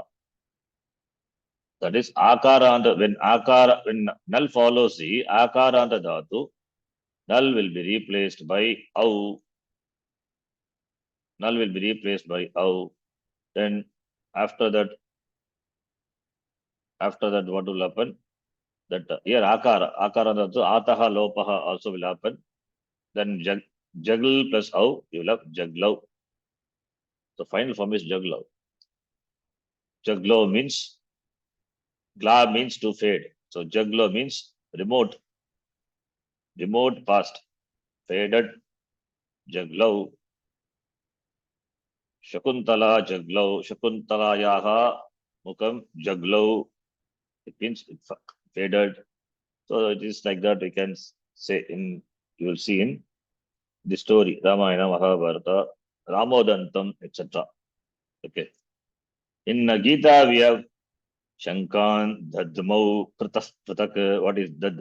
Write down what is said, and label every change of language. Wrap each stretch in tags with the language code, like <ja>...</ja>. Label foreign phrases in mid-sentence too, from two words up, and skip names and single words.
<en>That is akara on the when null follows the akara on the dhatu, null will be replaced by au. Null will be replaced by au. Then after that, what will happen? That here akara also</en> <sa>अतः लोपः</sa> <en>also will happen. Then jagl plus au, you will have jaglav. The final form is jaglav. Jaglav means gla means to fade. So jaglav means remote past, faded.</en> <sa>जग्लौ। शकुन्तला जग्लौ. शकुन्तलायाः मुखं जग्लौ.</sa> <en>It means it faded. So it is like that we can say you will see in the story, Ramayana, Mahabharata, Ramodantam, etc. Okay. In Gita, we have</en> <sa>शङ्खान्, दध्मुः, पृथक्.</sa> <en>What is Dad?</en>